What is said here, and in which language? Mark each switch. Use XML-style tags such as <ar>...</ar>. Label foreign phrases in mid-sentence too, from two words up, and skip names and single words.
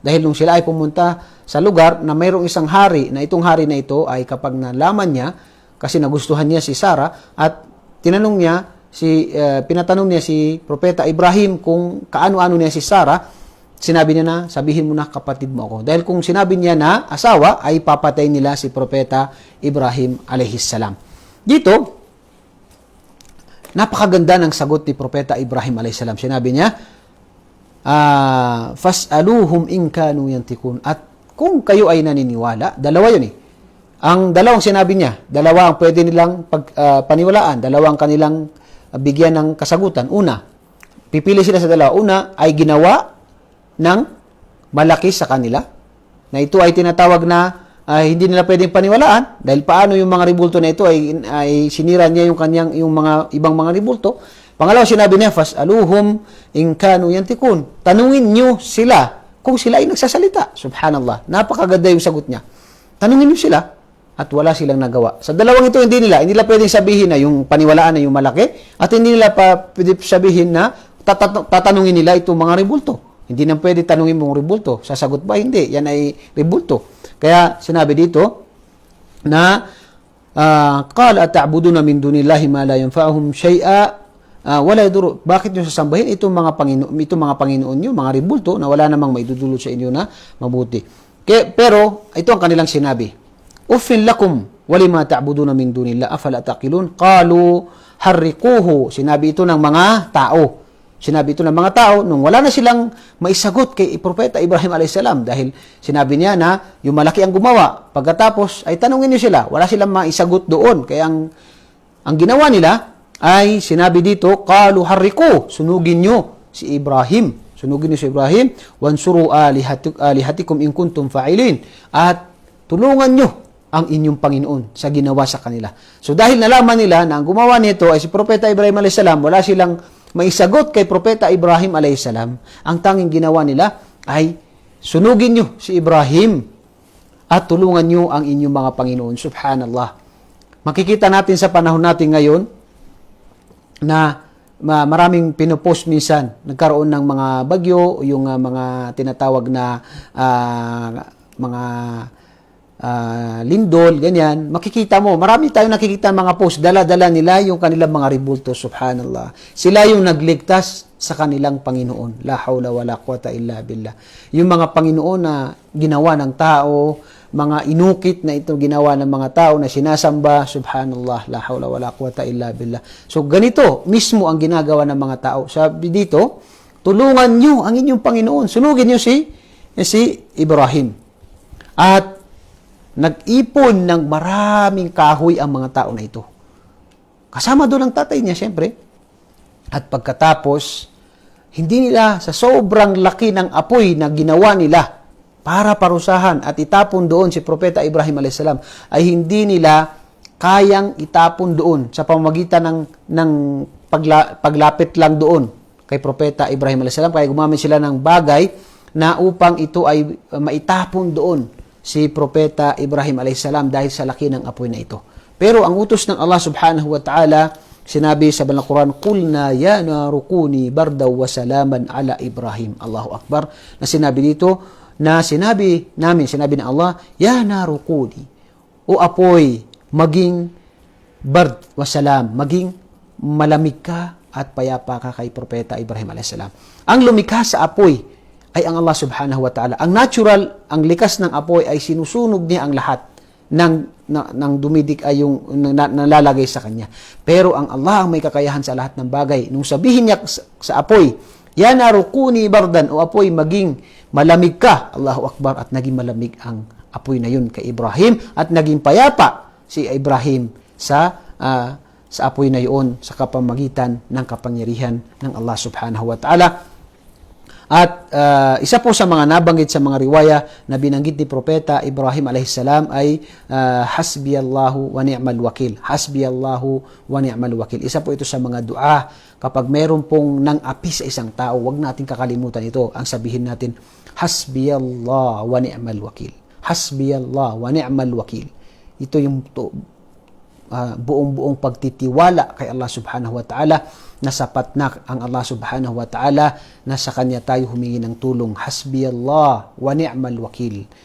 <tl>Dahil nung sila ay pumunta sa lugar na mayroong isang hari, na itong hari na ito ay kapag nalaman niya, kasi nagustuhan niya si Sarah, at pinatanong niya si Propeta Ibrahim kung kaano-ano niya si Sarah, sinabi niya na, sabihin mo na kapatid mo ako. Dahil kung sinabi niya na asawa, ay papatay nila si Propeta Ibrahim</tl> <ar>عليه السلام.</ar> <tl>Dito, napakaganda ng sagot ni Propeta Ibrahim</tl> <ar>عليه السلام.</ar> <tl>Sinabi niya,</tl> <ar>فاسألوهم إن كانوا ينطقون.</ar> <tl>At kung kayo ay naniniwala, dalawa yun eh. Ang dalawang sinabi niya, dalawa ang pwede nilang paniwalaan, dalawang kanilang bigyan ng kasagutan. Una, pipili sila sa dalawa. Una ay ginawa ng malaki sa kanila, na ito ay tinatawag na hindi nila pwedeng paniwalaan, dahil paano yung mga ribulto na ito ay sinira niya yung mga ibang mga ribulto. Pangalawa, sinabi niya,</tl> <ar>فاسألوهم إن كانوا ينطقون.</ar> <tl>Tanungin niyo sila kung sila ay nagsasalita. Subhanallah. Napakaganda yung sagot niya. Tanungin niyo sila. At wala silang nagawa. Sa dalawang ito, hindi nila pwedeng sabihin na yung paniwalaan na yung malaki, at hindi nila pa pwede sabihin na tatanungin nila itong mga ribulto. Hindi na pwede tanungin mong ribulto. Sasagot ba? Hindi. Yan ay ribulto. Kaya sinabi dito na</tl> <ar>قال أتعبدون من دون الله ما لا ينفعهم شيئا ولا يضر.</ar> <tl>Bakit nyo sasambahin itong mga Panginoon nyo, mga ribulto, na wala namang maidudulot sa inyo na mabuti. Pero ito ang kanilang sinabi.</tl> <ar>أف لكم ولما تعبدون من دون الله أفلا تعقلون. قالوا حرقوه.</ar> <tl>Sinabi ito ng mga tao. Sinabi ito ng mga tao nung wala na silang maisagot kay Propeta Ibrahim</tl> <ar>عليه السلام,</ar> <tl>dahil sinabi niya na yung malaki ang gumawa. Pagkatapos ay tanungin niyo sila, wala silang maisagot doon. Kaya ang ginawa nila ay sinabi dito,</tl> <ar>قالوا حرقوه,</ar> <tl>sunugin niyo si Ibrahim. Sunugin niyo si Ibrahim,</tl> <ar>وانصروا آلهتكم إن كنتم فاعلين.</ar> <tl>At tulungan niyo ang inyong Panginoon sa ginawa sa kanila. So dahil nalaman nila na ang gumawa nito ay si Propeta Ibrahim</tl> <ar>عليه السلام,</ar> <tl>wala silang maisagot kay Propeta Ibrahim</tl> <ar>عليه السلام,</ar> <tl>ang tanging ginawa nila ay sunugin nyo si Ibrahim at tulungan nyo ang inyong mga Panginoon. Subhanallah. Makikita natin sa panahon natin ngayon na maraming pinopost minsan, nagkaroon ng mga bagyo, yung mga tinatawag na mga lindol, ganyan, makikita mo, marami tayong nakikita mga post, dala-dala nila yung kanilang mga ribulto. Subhanallah. Sila yung nagligtas sa kanilang Panginoon.</tl> <ar>لا حول ولا قوة إلا بالله.</ar> <tl>Yung mga Panginoon na ginawa ng tao, mga inukit na ito ginawa ng mga tao na sinasamba,</tl> <ar>سبحان الله، لا حول ولا قوة إلا بالله.</ar> <tl>So ganito mismo ang ginagawa ng mga tao. Sabi dito, tulungan nyo ang inyong Panginoon. Sunugin nyo si Ibrahim. At nag-ipon ng maraming kahoy ang mga tao na ito. Kasama doon ang tatay niya, siyempre. At pagkatapos, hindi nila sa sobrang laki ng apoy na ginawa nila para parusahan at itapon doon si Propeta Ibrahim</tl> <ar>عليه السلام,</ar> <tl>ay hindi nila kayang itapon doon sa pamamagitan ng paglapit lang doon kay Propeta Ibrahim</tl> <ar>عليه السلام.</ar> <tl>Kaya gumamit sila ng bagay na upang ito ay maitapon doon si Propeta Ibrahim</tl> <ar>عليه السلام</ar> <tl>dahil sa laki ng apoy na ito. Pero ang utos ng Allah</tl> <ar>سبحانه وتعالى,</ar> <tl>sinabi sa Banal Quran,</tl> <ar>"قلنا يا نار كوني بردا وسلاما على إبراهيم. الله أكبر.</ar> <tl>Na sinabi dito, sinabi ng Allah,</tl> <ar>"يا نار كوني."</ar> <tl>O apoy, maging</tl> <ar>برد وسلام,</ar> <tl>maging malamig ka at payapa ka kay Propeta Ibrahim</tl> <ar>عليه السلام.</ar> <tl>Ang lumikha sa apoy ay ang Allah</tl> <ar>سبحانه وتعالى.</ar> <tl>Ang natural, ang likas ng apoy ay sinusunog niya ang lahat ng dumidik ay yung nalalagay sa kanya. Pero ang Allah ang may kakayahan sa lahat ng bagay. Nung sabihin niya sa apoy,</tl> <ar>"يا نار كوني بردا,"</ar> <tl>o apoy, maging malamig ka.</tl> <ar>الله أكبر.</ar> <tl>At naging malamig ang apoy na yun kay Ibrahim at naging payapa si Ibrahim sa apoy na yun sa kapamagitan ng kapangyarihan ng Allah</tl> <ar>سبحانه وتعالى.</ar> <tl>At isa po sa mga nabanggit sa mga riwaya na binanggit ni Propeta Ibrahim</tl> <ar>عليه السلام</ar> <tl>ay</tl> <ar>حسبي الله ونعم الوكيل. حسبي الله ونعم الوكيل.</ar> <tl>Isa po ito sa mga dua kapag meron pong nang-api sa isang tao, wag natin kakalimutan ito. Ang sabihin natin,</tl> <ar>حسبي الله ونعم الوكيل. حسبي الله ونعم الوكيل.</ar> <tl>Ito yung buong-buong pagtitiwala kay Allah</tl> <ar>سبحانه وتعالى,</ar> <tl>na sapat na ang Allah</tl> <ar>سبحانه وتعالى,</ar> <tl>na sa Kanya tayo humingi ng tulong.</tl> <ar>حسبي الله ونعم الوكيل.</ar>